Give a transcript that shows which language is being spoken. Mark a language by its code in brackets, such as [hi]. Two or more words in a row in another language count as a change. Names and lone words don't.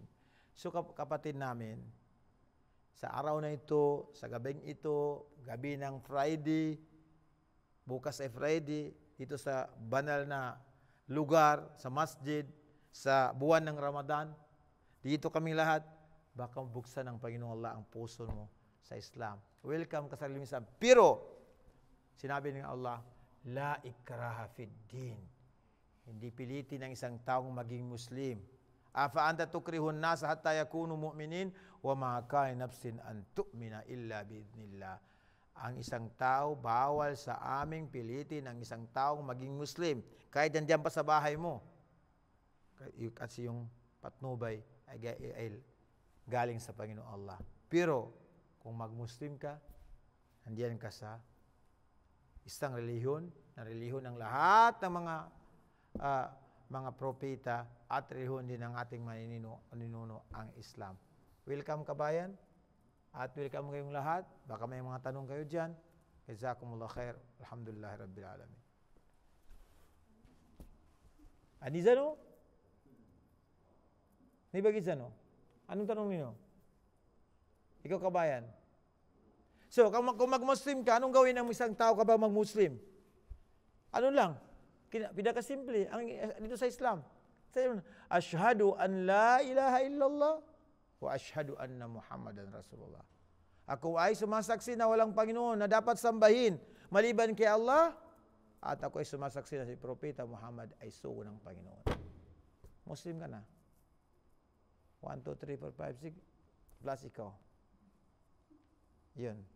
[tl] So kapatid namin, sa araw na ito, sa gabing ito, gabi ng Friday, bukas ay Friday, dito sa banal na lugar, sa masjid, sa buwan ng Ramadan, dito kami lahat, baka buksan ng Panginoong Allah ang puso mo sa Islam. Welcome ka sa Islam. Pero, sinabi ng Allah, [ar] لا إكراه في الدين. [tl] Hindi pilitin ng isang taong maging Muslim. [ar] أفأنت تكره الناس حتى يكونوا مؤمنين وما كان لنفس أن تؤمن إلا بإذن الله. [tl] Ang isang tao, bawal sa aming pilitin ang isang taong maging Muslim. Kahit nandiyan pa sa bahay mo. Kasi yung patnubay ay galing sa Panginoon Allah. Pero, kung mag-Muslim ka, nandiyan ka sa isang relihiyon, na relihiyon ng lahat ng mga propeta at relihiyon din ng ating maninuno ang Islam. Welcome kabayan, at welcome kayong lahat. Baka may mga tanong kayo dyan. [ar] جزاكم الله خير. الحمد لله رب العالمين. Aniza no? Nibagisa no? [tl] Anong tanong niyo? Ikaw kabayan. So, kung mag-Muslim ka, anong gawin ng isang tao kapag mag-Muslim? Ano lang? Pinakasimple. Dito sa Islam. [ar] أشهد أن لا إله إلا الله وأشهد أن محمدا رسول الله. [tl] Ako ay sumasaksi na walang Panginoon na dapat sambahin maliban kay Allah, at ako ay sumasaksi na si Propeta Muhammad ay sugo ng Panginoon. Muslim ka na. 1, 2, 3, 4, 5, 6 plus ikaw. Yun.